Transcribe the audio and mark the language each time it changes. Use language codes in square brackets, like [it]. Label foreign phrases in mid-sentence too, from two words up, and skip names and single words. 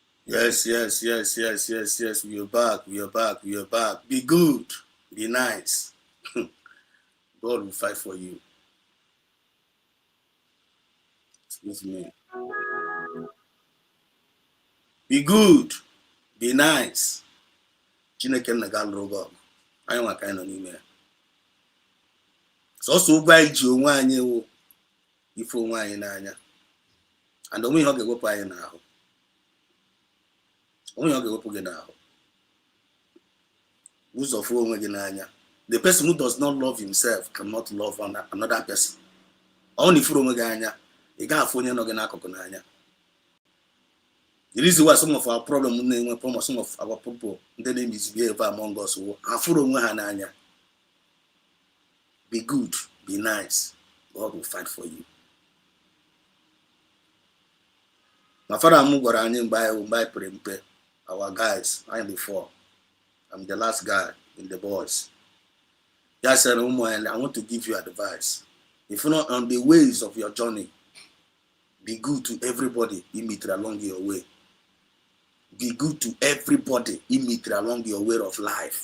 [en] Yes. We are back. Be good. Be nice. God will fight for you. Excuse me. Be good. Be nice. [ig] Chineke na ga-alụrụ gị ọgụ. Anyị nwa ka anyị nọ n'ime ya. Sọsọ ụgwọ anyị ji onwe anyị wụ ife onwe anyị n'anya. And onwe ihe ọ ga-ewepụ anyị n'ahụ. Onwe ihe ọ ga-ewepụ gị n'ahụ. Ụzọ fụ onwe gị n'anya. [en] The person who does not love himself cannot love another person. [ig] Ọ na-ifuru onwe gị anya, ị ga-afụ onye nọ gị n'akụkụ n'anya. [en] The reason why some of our problems, some of our people, they misbehave among us, [ig] afuru onwe ha n'anya. [en] Be good, be nice. God will fight for you. My father [ig] gwara anyị mgbe pere mpe, [en] our guys, I am the four. I'm the last guy in the boys. He said, I want to give you advice. If you're not on the ways of your journey, be good to everybody you meet along your way. Be good to everybody you meet along your way of life.